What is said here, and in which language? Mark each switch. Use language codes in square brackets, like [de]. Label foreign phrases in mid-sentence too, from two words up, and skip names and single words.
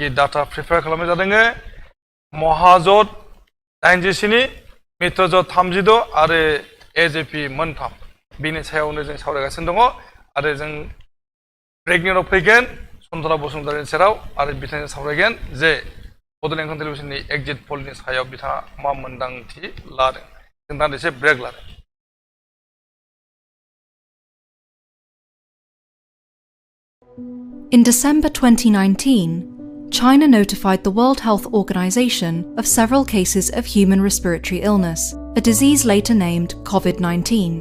[en] data prepare [brx] खालामनाय जादों महाजोत 87 मित्रजोत 36 आरो एजेपि 3 बिनि सायावनो जों सावरायगासिनो दङ आरो जों ब्रेकनि उनाव फैगोन सनथला बसुमतारिनि सेराव आरो बिथांजों सावरायगोन जे बड'लेण्ड इंखं टेलिभिजननि [en] exit pollni [brx] सायाव बिथाङा मा मोनदांथि लादों जों दान्दिसे ब्रेक लादों [en] In December 2019, China notified the World Health Organization of several cases of human respiratory illness, a disease later named COVID-19.